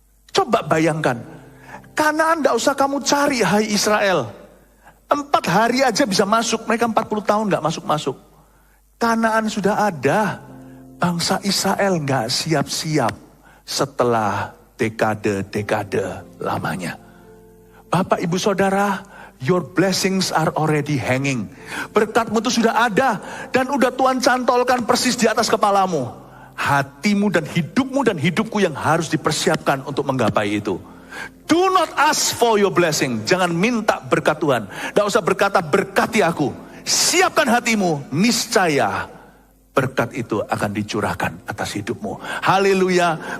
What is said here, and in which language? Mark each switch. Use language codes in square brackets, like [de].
[id] Coba bayangkan, Kanaan gak usah kamu cari, hai Israel. 4 hari aja bisa masuk, mereka 40 tahun gak masuk-masuk. Kanaan sudah ada, bangsa Israel gak siap-siap setelah dekade-dekade lamanya. Bapak Ibu Saudara, [en] your blessings are already hanging. [id] Berkatmu itu sudah ada, dan udah Tuhan cantolkan persis di atas kepalamu. Hatimu dan hidupku yang harus dipersiapkan untuk menggapai itu. [en] Do not ask for your blessing. [id] Jangan minta berkat Tuhan. Tidak usah berkata berkati aku. Siapkan hatimu. Niscaya berkat itu akan dicurahkan atas hidupmu. Haleluya.